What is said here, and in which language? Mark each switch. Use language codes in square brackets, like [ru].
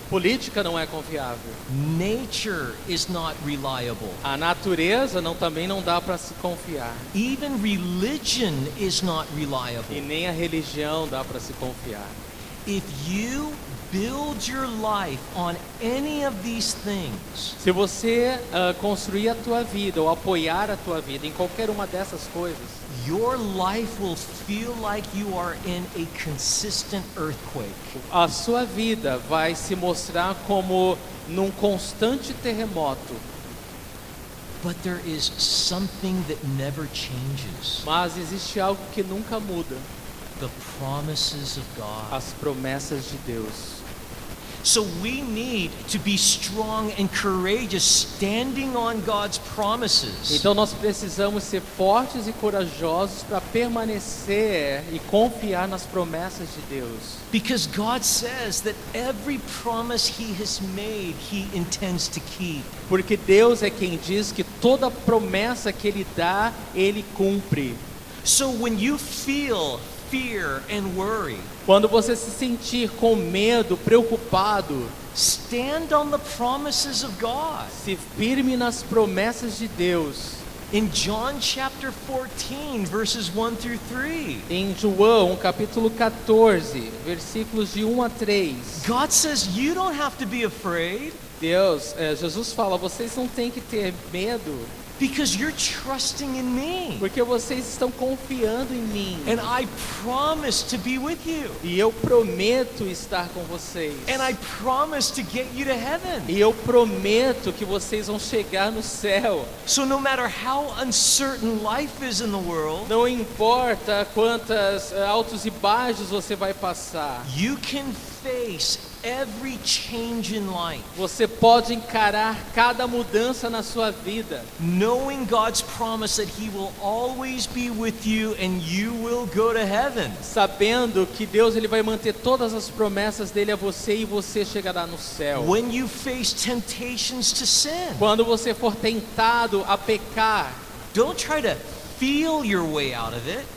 [pt] Política não é confiável. [en] Nature is not reliable. [pt] A natureza também não dá para se confiar. [en] Even religion is not [pt] E [en] reliable. [pt] nem a religião dá para se confiar. [en] If you build your life on any of these things, [pt] Se você construir a tua vida ou apoiar a tua vida em qualquer uma dessas coisas, [en] your life will feel like you are in a consistent earthquake. [pt] a sua vida vai se mostrar como num constante terremoto. [en] But there is something that never changes. [pt] Mas existe algo que nunca muda: [en] The promises of God. [pt] as promessas de Deus. [en] So we need to be strong and courageous, standing on God's promises. [pt] Então nós precisamos ser fortes e corajosos para permanecer e confiar nas promessas de Deus. [en] Because God says that every promise He has made, He intends to keep. [pt] Porque Deus é quem diz que toda promessa que Ele dá, Ele cumpre. [en] So when you feel fear and worry, [pt] Quando você se sentir com medo, preocupado, [en] stand on the promises of God. [pt] se firme nas promessas de Deus. [en] In John chapter 14, verses 1 through 3, [pt] Em João, capítulo 14, versículos de 1 a 3, [en] God says you don't have to be afraid [pt] Jesus fala, vocês não têm que ter medo, [en] because you're trusting in me. [pt] porque vocês estão confiando em mim. [en] And I promise to be with you. [pt] E eu prometo estar com vocês. [en] And I promise to get you to heaven. [pt] E eu prometo que vocês vão chegar no céu. [en] So no matter how uncertain life is in the world, [pt] Não importa quantas altos e baixos você vai passar, [en] you can face every change in life, [pt] você pode encarar cada mudança na sua vida, [en] knowing God's promise that He will always be with you and you will go to heaven. [pt] sabendo que Deus ele vai manter todas as promessas dele a você e você chegará no céu. [en] When you face temptations to sin, [pt] Quando você for tentado a pecar, [en] don't try to feel your way out of it,